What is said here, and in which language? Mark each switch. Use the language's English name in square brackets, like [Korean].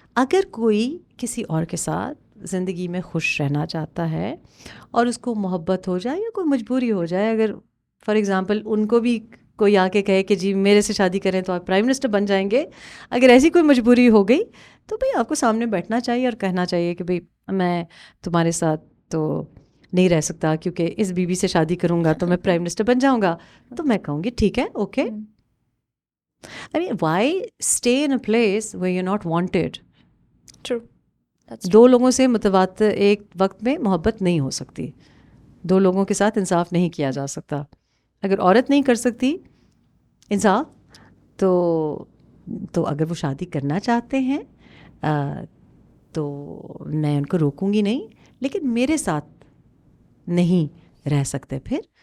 [Urdu] اگر کوئی کسی اور کے ساتھ زندگی میں خوش رہنا چاہتا ہے اور اس کو محبت ہو جائے یا کوئی مجبوری ہو جائے، اگر فار ایگزامپل ان کو بھی کوئی آ کے کہے کہ جی میرے سے شادی کریں تو آپ پرائم منسٹر بن جائیں گے، اگر ایسی کوئی مجبوری ہو گئی تو بھئی آپ کو سامنے بیٹھنا چاہیے اور کہنا چاہیے کہ بھئی میں تمہارے ساتھ تو نہیں رہ سکتا، کیونکہ اس بیوی سے شادی کروں گا تو میں پرائم منسٹر بن جاؤں گا. تو میں کہوں گی ٹھیک ہے، okay. [English] I mean, why stay in a place where you're not wanted? True. That's true. [Urdu] دو لوگوں سے متواتر ایک وقت میں محبت نہیں ہو سکتی، دو لوگوں کے ساتھ انصاف نہیں کیا جا سکتا. اگر عورت نہیں کر سکتی انصاف، تو اگر وہ شادی کرنا چاہتے ہیں تو میں ان کو روکوں گی نہیں، لیکن میرے ساتھ نہیں رہ سکتے پھر.